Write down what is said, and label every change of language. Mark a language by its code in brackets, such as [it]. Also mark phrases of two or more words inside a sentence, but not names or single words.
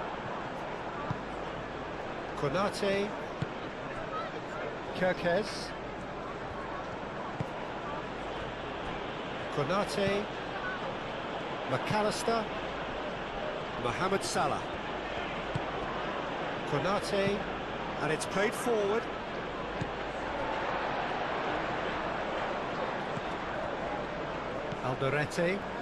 [en] Konate. Kirkes. Konate. McAllister. Mohamed Salah. Konate. And it's played forward. Alderete.